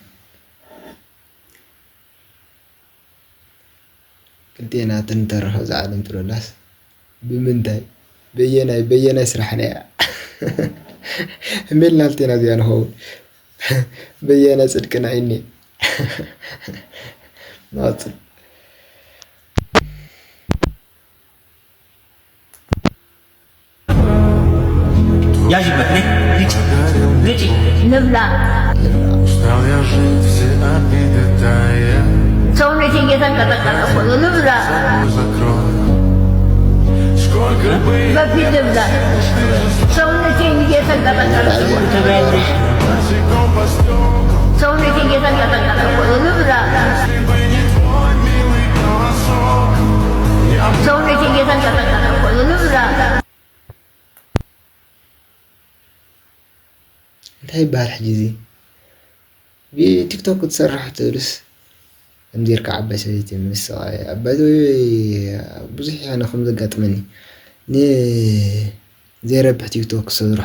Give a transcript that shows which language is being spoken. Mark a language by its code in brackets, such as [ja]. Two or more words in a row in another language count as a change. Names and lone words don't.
[ti] ክልቴና ተንተረኸብ ዝዓለም ትሎላስ ብምንታይ በየናይ ስራሕና እያ ህሜልና ክልቴና እዚኣ ንኸውን በየናይ ፅድቅና እኒ ናፅል [am] ያጅበት ልጅ ንብላ ሰውነቴ እየተንቀጠቀጠ እኮ ነው ንብላ በፊት ንብላ ሰውነቴ እየተንቀጠቀጠ እኮ ነው ንብላ ሰውነቴ እየተንቀጠቀጠ እኮ ነው ንብላ [ti] እንታይ ይባሃል ሕጂ እዚ ብቲክቶክ ትሰርሕ ትብልስ ከምዚርካ ዓባይ ሰበይቲ ምስ ዓባይ ብዙሕ ያነ ከም ዘጋጥመኒ ንዘይረብሕ ቲክቶክ ዝሰርሑ